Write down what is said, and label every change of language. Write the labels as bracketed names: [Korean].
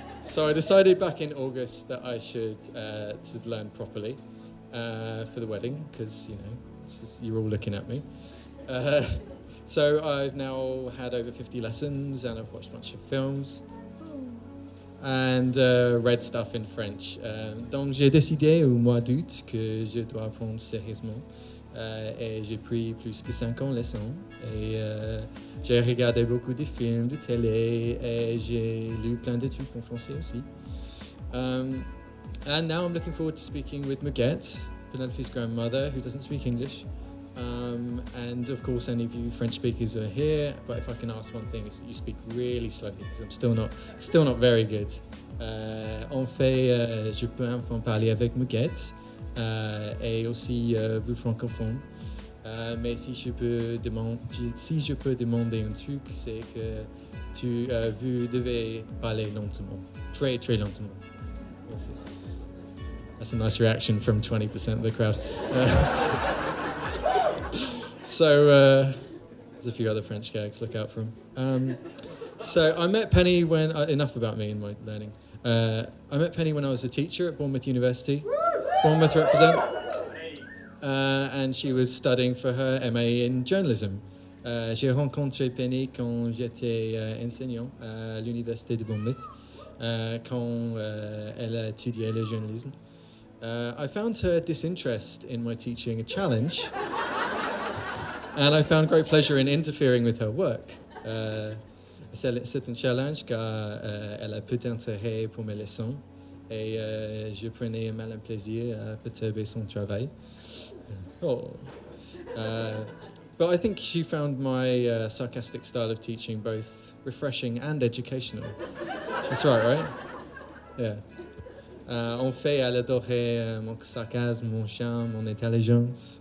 [English] So I decided back in August that I should to learn properly for the wedding, because, you know, you're all looking at me. So I've now had over 50 lessons, and I've watched a bunch of films and read stuff in French. [French] Donc j'ai décidé au mois d'août que je dois apprendre sérieusement. Et j'ai pris plus que 50 leçons. Et j'ai regardé beaucoup de films, de télé, et j'ai lu plein de trucs en français aussi. [English] And now I'm looking forward to speaking with Maguette, Penelope's grandmother, who doesn't speak English. And of course, any of you French speakers are here. But if I can ask one thing, is that you speak really slowly, because I'm still not very good. [French] En fait, je peux enfin parler avec Maguette et aussi vous francophones. Mais si je peux demander un truc, c'est que vous devez parler lentement, très très lentement. Merci. [English] That's a nice reaction from 20% of the crowd. So there's a few other French gags, look out for them. So I met Penny when, enough about me and my learning. I met Penny when I was a teacher at Bournemouth University. Bournemouth represent. And she was studying for her MA in journalism. [French] J'ai rencontré Penny quand j'étais enseignant à l'université de Bournemouth, quand elle a étudié le journalisme. [English] I found her disinterest in my teaching a challenge. And I found great pleasure in interfering with her work. [French] C'est un challenge car elle a peu d'intérêt pour mes leçons et je prenais un malin plaisir à perturber son travail. Oh. [English] But I think she found my sarcastic style of teaching both refreshing and educational. That's right? Yeah. [French] En fait, elle adorait mon sarcasme, mon charme, mon intelligence.